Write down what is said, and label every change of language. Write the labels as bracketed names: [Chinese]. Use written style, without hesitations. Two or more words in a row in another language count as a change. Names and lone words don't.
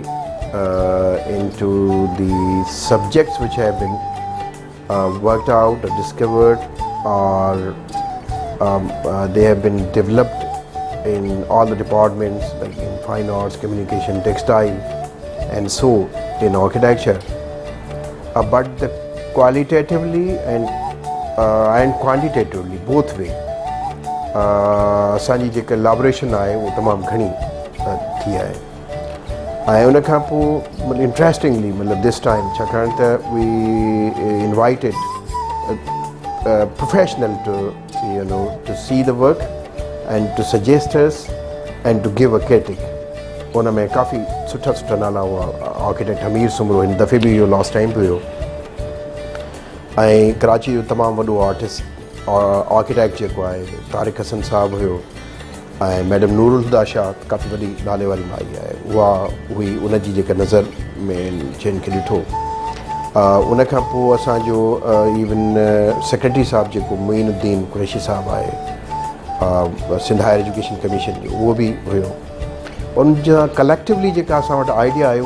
[English] into the subjects which have been worked out or discovered or they have been developed in all the departments like in fine arts, communication, textile and so in architecture, but the qualitatively and quantitatively both way [Sindhi] असांजी जेका कोलैबोरेशन आहे वो तमामु घणी थी आहे ऐं उन खां पोइ इंट्रस्टिंगली मतिलबु [English] this time [Sindhi] छाकाणि त [English] we invited professional to see the work and to suggest us and to give a critique [Sindhi] उन में काफ़ी सुठा सुठा नाला हुआ आर्किटेक्ट हमीर सुमरो हिन दफ़े बि इहो [English] last time [Sindhi] बि हुयो ऐं कराची जो तमामु वॾो [English] artist architect [Sindhi] जेको आहे तारिक हसन साहिबु हुयो ऐं मैडम नूरुल हुदा शाह काफ़ी वॾी नाले वारी माई आहे उहा हुई उनजी जेका नज़र में जिन खे ॾिठो उन खां पोइ असांजो [English] even secretary [Sindhi] साहिबु जेको मोइनुद्दीन कुरैशी साहिबु आहे सिंध हायर एजुकेशन कमीशन जो उहो बि हुयो उन जा कलेक्टिवली जेका असां वटि आइडिया आहे